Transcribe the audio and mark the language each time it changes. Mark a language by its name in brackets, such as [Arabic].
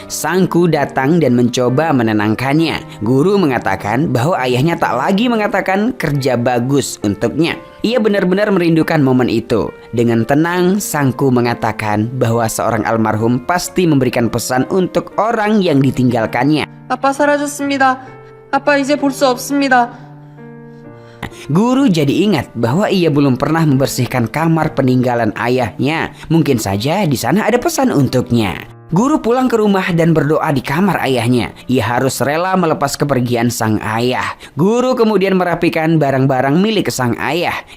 [Indonesian] Sangku datang dan mencoba menenangkannya. Guru mengatakan bahwa ayahnya tak lagi mengatakan kerja bagus untuknya. Ia benar-benar merindukan momen itu. Dengan tenang, Sangku mengatakan bahwa seorang almarhum pasti memberikan pesan untuk orang yang ditinggalkannya. [Korean] 아빠 사라졌습니다. 아빠 이제 볼 수 없습니다. [Indonesian] Guru jadi ingat bahwa ia belum pernah membersihkan kamar peninggalan ayahnya. Mungkin saja di sana ada pesan untuknya. Guru pulang ke rumah dan berdoa di kamar ayahnya. Ia harus rela melepas kepergian sang ayah. Guru kemudian merapikan barang-barang milik sang ayah.